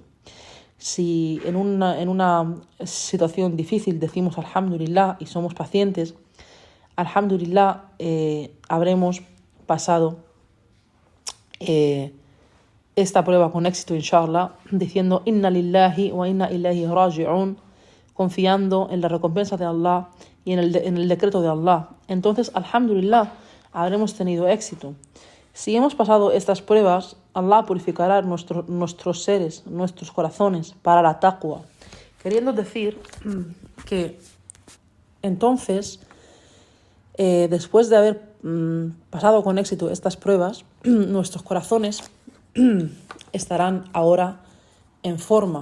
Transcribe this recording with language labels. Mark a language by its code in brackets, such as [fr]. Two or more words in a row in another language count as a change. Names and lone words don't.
[es] Si en una situación difícil decimos alhamdulillah y somos pacientes, alhamdulillah, habremos pasado esta prueba con éxito, inshallah, diciendo [ar] إنا لله وإنا إليه راجعون, [es] confiando en la recompensa de Allah y en el decreto de Allah. Entonces, alhamdulillah, habremos tenido éxito. Si hemos pasado estas pruebas, Allah purificará nuestros seres, nuestros corazones para la taqwa. Queriendo decir que entonces, después de haber pasado con éxito estas pruebas, nuestros corazones estarán ahora en forma.